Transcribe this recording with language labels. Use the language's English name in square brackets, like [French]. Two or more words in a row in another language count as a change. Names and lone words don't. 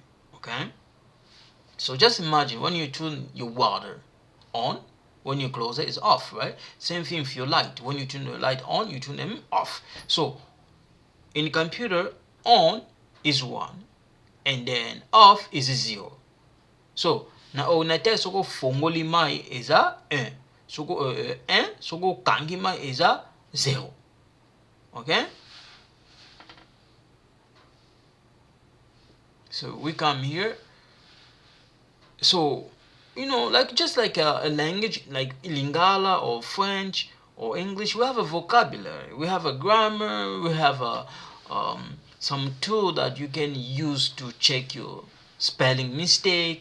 [English] Okay, so just imagine when you turn your water on, when you close it, it's off, right? Same thing with your light. When you turn the light on, you turn them off. So in computer, on is 1 and then off is 0. [Lingala] So na ordinateur soko fongoli mai eza 1. Soko 1 soko kangi mai eza 0. [English] Okay? So we come here. So like just like a language like Lingala or French or English, we have a vocabulary, we have a grammar, we have some tool that you can use to check your spelling mistake.